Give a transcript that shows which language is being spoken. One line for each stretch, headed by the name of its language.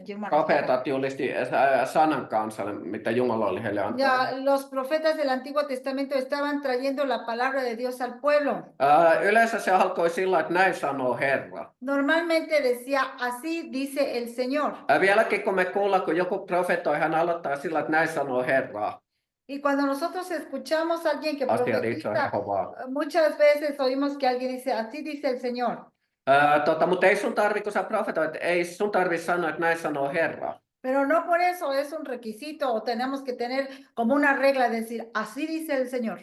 Finnish: Profeetat julisti sanan kansalle, mitä Jumala oli heille antanut.
Spanish: Ya, los profetas del Antiguo Testamento estaban trayendo la palabra de Dios al pueblo.
Finnish: Yleensä se alkoi sillä, että näin sanoo Herra.
Spanish: Normalmente decía, así dice el Señor.
Finnish: Vieläkin kun me kuullaan, kun joku profetoi, hän aloittaa sillä, että näin sanoo Herra.
Spanish: Y cuando nosotros escuchamos a alguien que profetiza, muchas veces oímos que alguien dice, así dice el Señor.
Finnish: Mutta ei sun tarvi, kun sä profetoit, ei sun tarvi sanoa, että näin sanoo Herra.
Spanish: Pero no por eso es un requisito o tenemos que tener como una regla de decir, así dice el Señor.